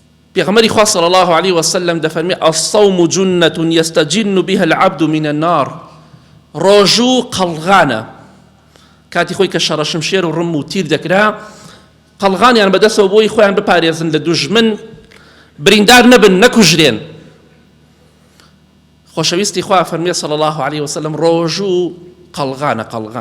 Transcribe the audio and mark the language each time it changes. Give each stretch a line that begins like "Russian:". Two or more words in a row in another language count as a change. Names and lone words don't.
Central Kurdish: پێغەمبەری خوا
Arabic: صلی الله عليه وسلم دەفەرمێ الصوم جنة يستجن بها العبد من النار.
Central Kurdish: ڕۆژوو قەڵغانە، کاتی خۆی کە شەڕەشمشێر و ڕم و تیر دەکرا قەڵغانیان بەدەستەوە بۆی خۆیان بپارێزن لە دوژمن، بریندار نەبن نەکوژرێن. خۆشەویستی خوا فەرمێ
Arabic: صلی الله عليه وسلم
Central Kurdish: ڕۆژوو قەڵغانە قەڵغان.